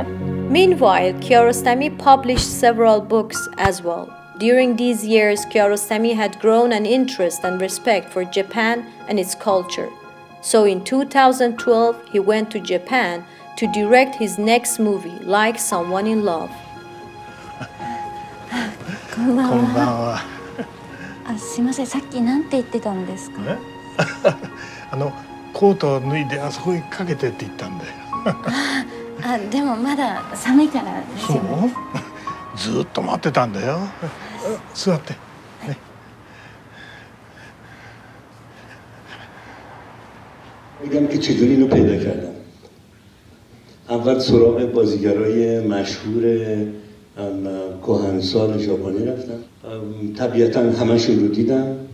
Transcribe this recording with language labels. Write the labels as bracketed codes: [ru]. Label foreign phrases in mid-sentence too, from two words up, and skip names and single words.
[en] Meanwhile, Kiarostami published several books as well. During these years, Kiarostami had grown an interest and respect for Japan and its culture. So in 2012, he went to Japan to direct his next movie, Like Someone in Love. [ja] こんばんは。すいません、さっきなんて言ってたんですか？コートを脱いであそこにかけてって言ったんだよ。でもまだ寒いから大丈夫。そう？ずっと待ってたんだよ。座って。ね。 [fa] میگم که چطوری اینو پیدا کردم. اول سراغ بازیگرای مشهور کهنسال ژاپنی رفتم. طبیعتا همشون رو دیدم.